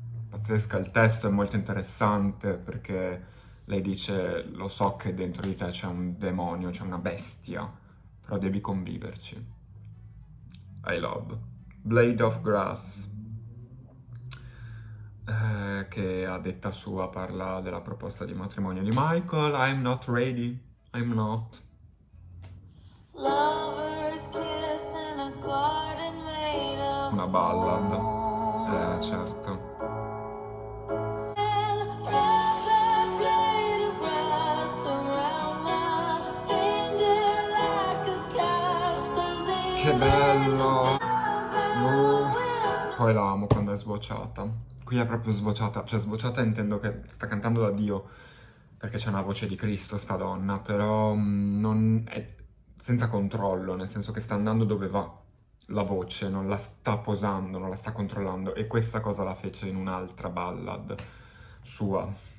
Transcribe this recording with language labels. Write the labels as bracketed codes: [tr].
[it] Pazzesca, il testo è molto interessante perché lei dice, lo so che dentro di te c'è un demonio, c'è una bestia, però devi conviverci. [en] I love. [it] Blade of Grass, che a detta sua parla della proposta di matrimonio di Michael. [en] I'm not ready, I'm not. Lovers kiss in a garden made of [it] Una ballad, certo. [en] wrap that blade of grass around my finger like a cast, 'cause [it] Che bello! [en] with [it] Poi la amo quando è sbocciata. Qui è proprio sbocciata, cioè sbocciata intendo che sta cantando da Dio, perché c'è una voce di Cristo sta donna, però non è senza controllo, nel senso che sta andando dove va la voce, non la sta posando, non la sta controllando, e questa cosa la fece in un'altra ballad sua.